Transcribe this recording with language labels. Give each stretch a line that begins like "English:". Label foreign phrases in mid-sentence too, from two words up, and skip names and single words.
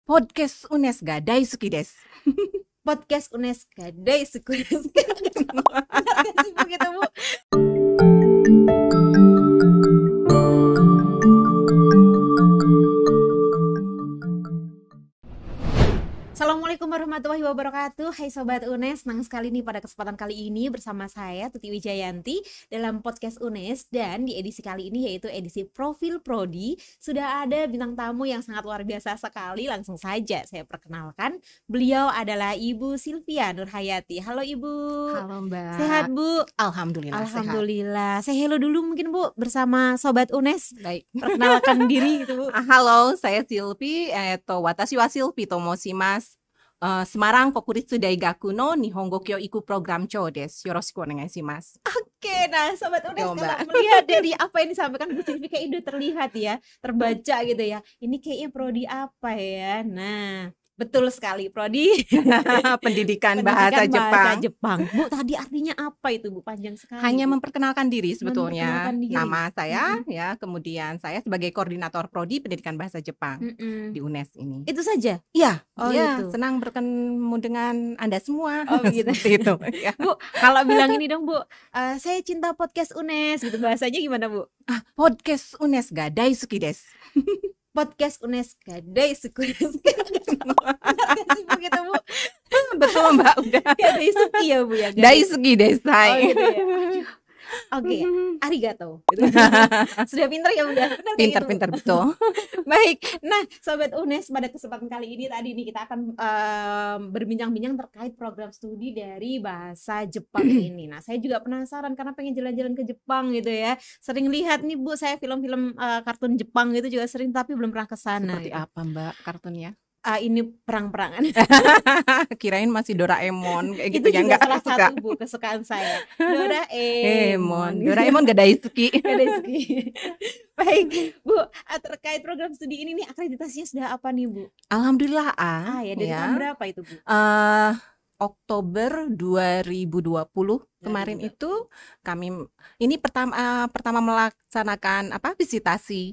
Japanese: Podcast UNES ga daisuki desu. Podcast UNES ga daisuki desu.
Indonesian: Benar gak sih begitu, Bu? Assalamualaikum warahmatullahi wabarakatuh. Hai Sobat UNES, senang sekali nih pada kesempatan kali ini bersama saya Tuti Wijayanti dalam podcast UNES. Dan di edisi kali ini yaitu edisi Profil Prodi, sudah ada bintang tamu yang sangat luar biasa sekali. Langsung saja saya perkenalkan, beliau adalah Ibu Sylvia Nurhayati. Halo Ibu. Halo Mbak. Sehat Bu? Alhamdulillah. Alhamdulillah. Saya hello dulu mungkin Bu bersama Sobat UNES. Baik. Perkenalkan diri gitu Bu. Halo, saya Sylvie.
Japanese: 私はSylvieと申します。Semarang国立大学の日本語教育プログラム長です. よろしくお願いします.
Indonesian: Oke, nah Sobat UNES, Yo, kalau melihat dari apa yang disampaikan Bu Sylvie kayak udah terlihat ya, terbaca gitu ya. Ini kayaknya prodi apa ya? Nah, betul sekali, prodi Pendidikan bahasa Jepang. Bu, tadi artinya apa itu Bu? Panjang sekali. Hanya Bu. memperkenalkan diri sebetulnya. Memperkenalkan diri. Nama saya ya, kemudian saya sebagai koordinator prodi Pendidikan Bahasa Jepang di UNES ini. Itu saja? Iya, Oh, ya, gitu. senang bertemu dengan Anda semua. Oh, begitu. Seperti itu. Ya. Bu, kalau bilang ini dong Bu, saya cinta podcast UNES gitu, bahasanya gimana Bu?
Japanese: Podcast UNES ga daisuki desu. Podcast UNES ga daisuki desu.
Indonesian: Benar gak sih begitu Bu? Betul Mbak, udah.
Japanese: が大好き
Indonesian: ya Bu ya?
Japanese: Ga 大好きです.
Indonesian: Oh gitu ya. Oke, arigato. Gitu. Sudah pintar ya udah. Benar kayak gitu, Bu? Pintar betul. Baik, nah Sobat UNES, pada kesempatan kali ini tadi nih kita akan berbincang-bincang terkait program studi dari bahasa Jepang ini. Nah saya juga penasaran karena pengen jalan-jalan ke Jepang gitu ya. Sering lihat nih Bu, saya film-film kartun Jepang gitu juga sering, tapi belum pernah ke sana. Seperti gitu. apa Mbak kartunnya? Ini perang-perangan. Kirain masih Doraemon kayak gitu Itu ya, juga enggak salah suka. satu Bu kesukaan saya. Doraemon.
Japanese: Doraemon ga daisuki. が大好き.
Indonesian: Baik Bu, terkait program studi ini nih akreditasinya sudah apa nih Bu? Alhamdulillah Ya dari tahun berapa itu Bu? Oktober 2020 kemarin itu kami ini pertama melaksanakan visitasi